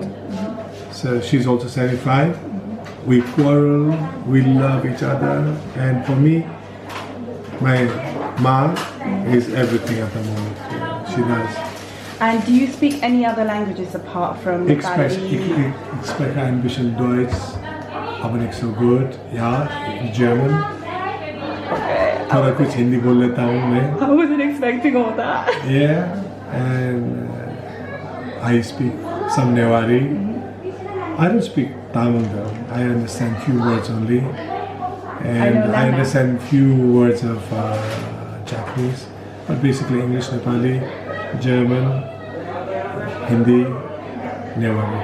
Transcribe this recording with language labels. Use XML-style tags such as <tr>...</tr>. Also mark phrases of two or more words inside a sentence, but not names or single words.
<en>So she's also 75. We quarrel, we love each other, and for me, my ma is everything at the moment. Yeah, she does. And do you speak any other languages apart from Nepali?</en> <de>Ich spreche ein bisschen Deutsch, aber nicht so gut.</de> <en>Ja, German. Okay.</en> <hi>थोड़ा कुछ हिंदी बोल लेता हूँ मैं.</hi> <en>I wasn't expecting all that. Yeah, and I speak some Newari. I don't speak Tamil though. I understand few words only, and I understand few words of Japanese, but basically English, Nepali, German, Hindi, Newari.</en>